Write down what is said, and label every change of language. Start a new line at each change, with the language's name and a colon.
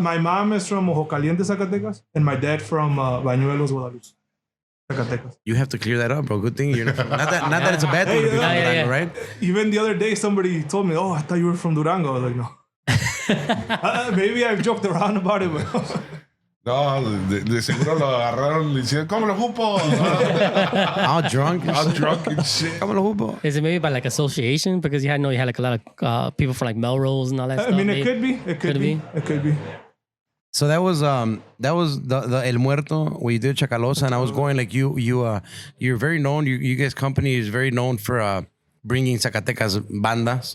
English: My mom is from Ojo Caliente, Zacatecas, and my dad from Bañuelos, Guadalupe, Zacatecas. You have to clear that up, bro. Good thing you're not from... Not that it's a bad thing to be from Durango, right? Even the other day, somebody told me, "Oh, I thought you were from Durango." I was like, "No." Maybe I've joked around about it, but
Spanish: No, de seguro lo agarraron y decían, ¿cómo lo jupo?
English: All drunk. I'm drunk and shit.
Spanish: ¿Cómo lo jupo?
English: Is it maybe by like association? Because you had like a lot of people from like Melrose and all that I stuff. mean, maybe? it could be. It could be. It could be. So that was the El Muerto where you did Chacalosa, and I was going like you're very known. You guys' company is very known for bringing Zacatecas bandas.